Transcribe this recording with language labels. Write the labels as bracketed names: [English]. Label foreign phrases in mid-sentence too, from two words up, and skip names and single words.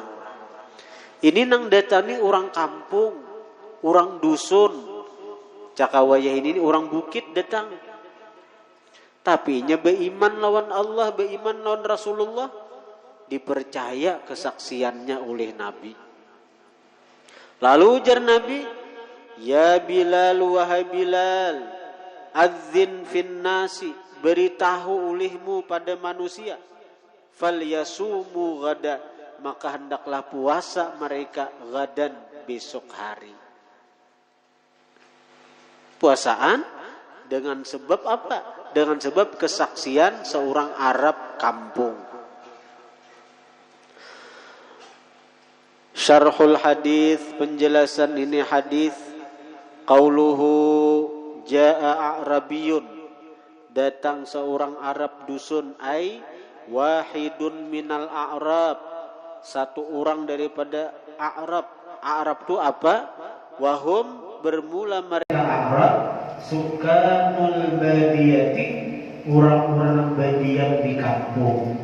[Banjar] Ini nang datani orang kampung, orang dusun. Cakawayah ini orang bukit datang. Tapi nya beriman lawan Allah, beriman lawan Rasulullah, dipercaya kesaksiannya oleh Nabi. Lalu ujar Nabi, [Arabic] ya Bilal, [Banjar] wahai Bilal, [Arabic] adzin fin nasi, [Banjar] beritahu olehmu pada manusia, [Arabic] falyasumu ghada, [Banjar] maka hendaklah puasa mereka gadan, besok hari. Puasaan dengan sebab apa? Dengan sebab kesaksian seorang Arab kampung. [Arabic] Syarhul hadis, [Banjar] penjelasan ini hadis. [Arabic] Qauluhu jaa a'rabiyun, [Banjar] datang seorang Arab dusun, [Arabic] ai wahidun minal a'rab, [Banjar] satu orang daripada A'rab. A'rab itu apa? Wahum, bermula mereka A'rab, [Arabic] sukanul badiyati, [Banjar] orang-orang badiah di kampung.